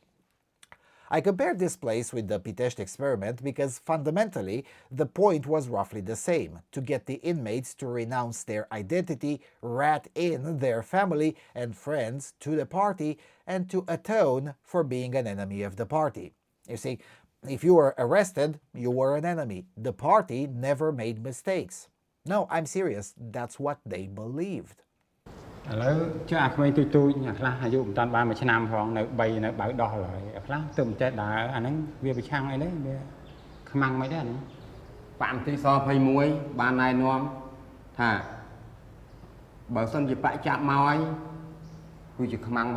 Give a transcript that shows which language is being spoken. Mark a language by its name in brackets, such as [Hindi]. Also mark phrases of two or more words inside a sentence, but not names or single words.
[English] I compared this place with the Pitești experiment because fundamentally the point was roughly the same, to get the inmates to renounce their identity, rat in their family and friends to the party, and to atone for being an enemy of the party. You see, if you were arrested, you were an enemy. The party never made mistakes. No, I'm serious, that's what they believed. [Khmer] ឥឡូវចុះអាក្មេងទូចៗអាខ្លះអាយុមិនតាន់បានមួយឆ្នាំផងនៅ3នៅបើកដោះឡើយអាខ្លះទៅមិនចេះដើរអាហ្នឹងវាប្រឆាំងអី ទេវាខ្មាំងមិនដែរហ្នឹងបាក់ទីស21បានណែនាំថាបើសិនជាបាក់ចាប់មកហើយគឺជាខ្មាំង